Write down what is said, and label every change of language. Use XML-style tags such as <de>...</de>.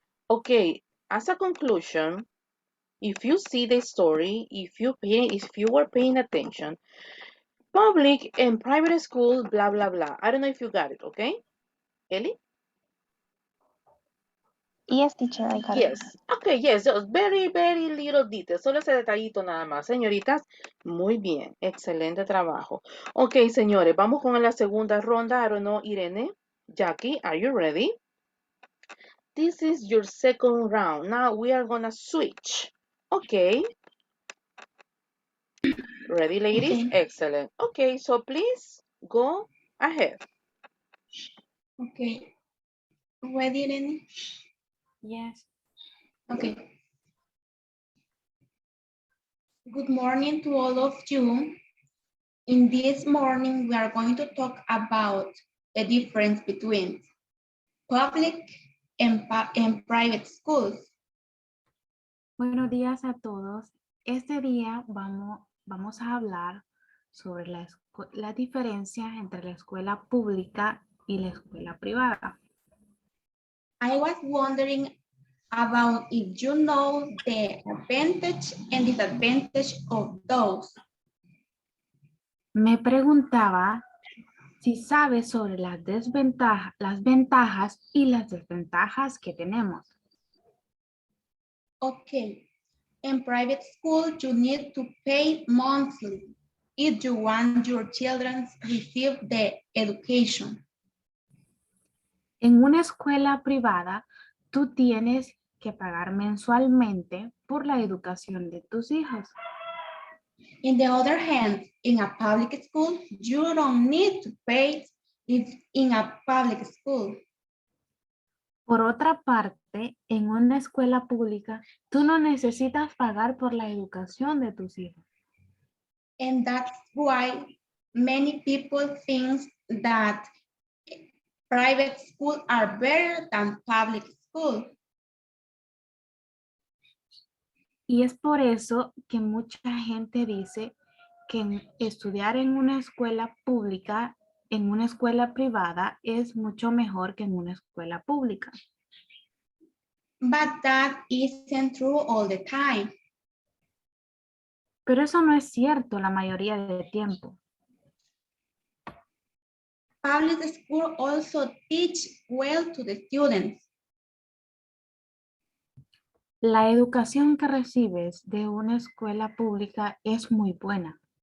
<en>Okay, as a conclusion, if you see the story, if you were paying attention, public and private school, blah blah blah. I don't know if you got it, okay? Ellie? Yes, teacher, I got it. Yes. Okay, yes, those very, very little details.</en> <es>Solo ese detallito nada más, señoritas. Muy bien, excelente trabajo. Ok, señores, vamos con la segunda ronda.</es> <en>I don't know, Irene, Jackie, are you ready? This is your second round. Now we are gonna switch. Okay. Ready, ladies? Okay. Excellent. Okay, so please go ahead. Okay. Ready, Irene? Yes. Okay. Good morning to all of you. In this morning, we are going to talk about the difference between public and private schools.</en> <es>Buenos días a todos. Este día vamos a hablar sobre la diferencia entre la escuela pública y la escuela privada.</es> <en>I was wondering about if you know the advantage and disadvantage of those.</en> <es>Me preguntaba si sabes sobre las ventajas y las desventajas que tenemos.</es> <en>Okay, in private school, you need to pay monthly if you want your children to receive the education.</en> <es>En una escuela privada, tú tienes que pagar mensualmente por la educación de tus hijos.</es> <en>In the other hand, in a public school, you don't need to pay if in a public school.</en> <es>Por otra parte, en una escuela pública, tú no necesitas pagar por la educación de tus hijos.</es> <en>And that's why many people think that private schools are better than public schools.</en> <es>Y es por eso que mucha gente dice que estudiar en una escuela pública, en una escuela privada, es mucho mejor que en una escuela pública.</es> <en>But that isn't true all the time.</en> <es>Pero eso no es cierto la mayoría del tiempo.</es> <en>Public school also teach well to the students.</en> <es>La educación que recibes de una escuela pública es muy buena.</es>